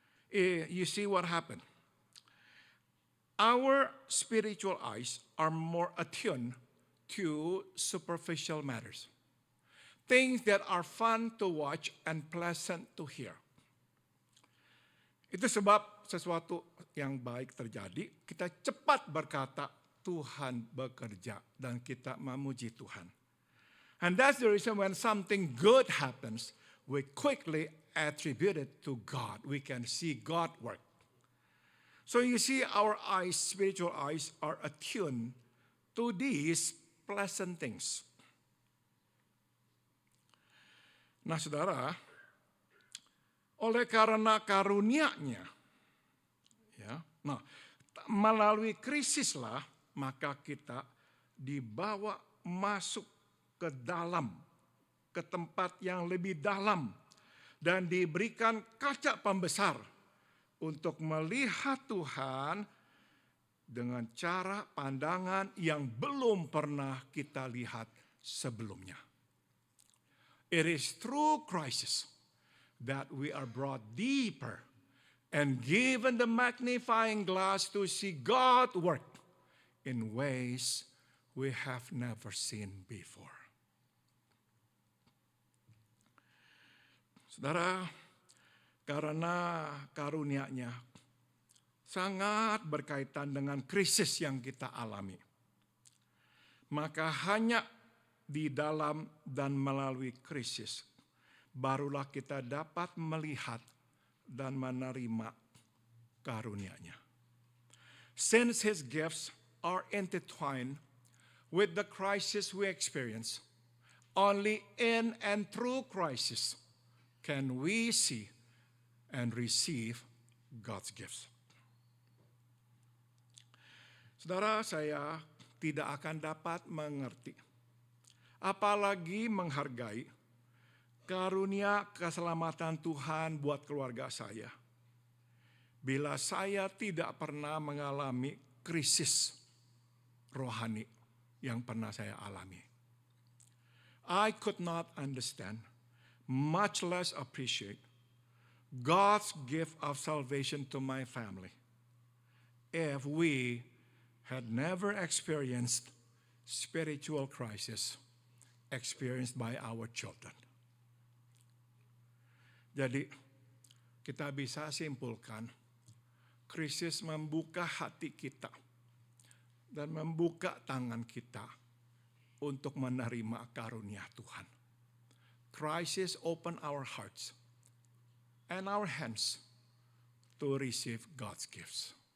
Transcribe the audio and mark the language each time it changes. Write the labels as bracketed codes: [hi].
[en] You see what happened? Our spiritual eyes are more attuned to superficial matters. Things that are fun to watch and pleasant to hear. [id] Itu sebab sesuatu yang baik terjadi, kita cepat berkata Tuhan bekerja dan kita memuji Tuhan. [en] And that's the reason when something good happens, we quickly attribute it to God. We can see God work. So you see our eyes, spiritual eyes, are attuned to these pleasant things. [id] Nah saudara, oleh karena karunia-Nya, ya, nah, melalui krisislah maka kita dibawa masuk ke dalam, ke tempat yang lebih dalam, dan diberikan kaca pembesar untuk melihat Tuhan dengan cara pandangan yang belum pernah kita lihat sebelumnya. [en] It is through crisis that we are brought deeper and given the magnifying glass to see God work in ways we have never seen before. [id] Saudara, Karena karunia-Nya sangat berkaitan dengan krisis yang kita alami. Maka hanya di dalam dan melalui krisis, barulah kita dapat melihat dan menerima karunia-Nya. [en] Since His gifts are intertwined with the crisis we experience, only in and through crisis can we see and receive God's gifts. [id] Saudara, saya tidak akan dapat mengerti, apalagi menghargai karunia keselamatan Tuhan buat keluarga saya, bila saya tidak pernah mengalami krisis rohani yang pernah saya alami. [en] I could not understand, much less appreciate, God's gift of salvation to my family if we had never experienced spiritual crisis experienced by our children. [id] Jadi kita bisa simpulkan, krisis membuka hati kita dan membuka tangan kita untuk menerima karunia Tuhan. [en] Crisis open our hearts and our hands to receive God's gifts.